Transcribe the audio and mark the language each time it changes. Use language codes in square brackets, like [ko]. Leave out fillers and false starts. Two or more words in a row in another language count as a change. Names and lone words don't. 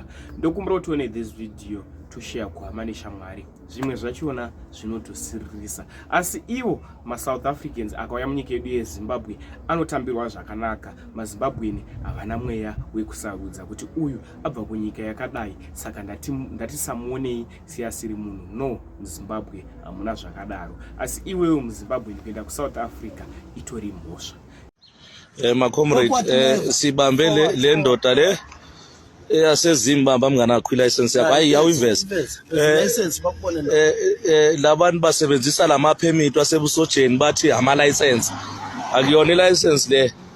[sn] Ndokumbura kuti tione [en] this video [sn] toshare kuhama neshamwari zvimwe zvachona zvinotosiririsa asi ivo maSouth Africans akauya munyika yedu yeZimbabwe anotambirwa zvakanaka. MaZimbabweni havana mweya wekusarudza kuti uyu abva kunyika yakadai saka ndatisamuonei seasiri munhu. No, muZimbabwe hamuna zvakadaro asi iwewe muZimbabwe kuenda kuSouth Africa itori mhosva. [en] My comrade [nd] sibambe le ndoda le yaseZimbabwe mngana license yakho hayi yawiveza license bakubonela labantu basebenzisa lama permit wasebusojeni bathi ama license akuyona license le